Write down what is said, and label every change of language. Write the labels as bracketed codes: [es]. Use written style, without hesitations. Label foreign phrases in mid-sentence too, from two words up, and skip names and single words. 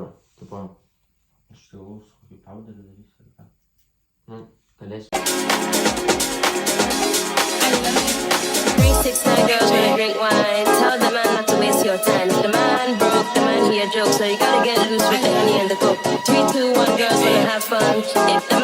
[lt] Tipo, Aš siūlau su kokį powderį darysiu ar ką. galėsiu. [en] 369 girls wanna drink wine. Tell the man not to waste your time. The man broke, the man he a joke, so you gotta get loose with the honey and the coke. 3, 2, 1 girls wanna have fun.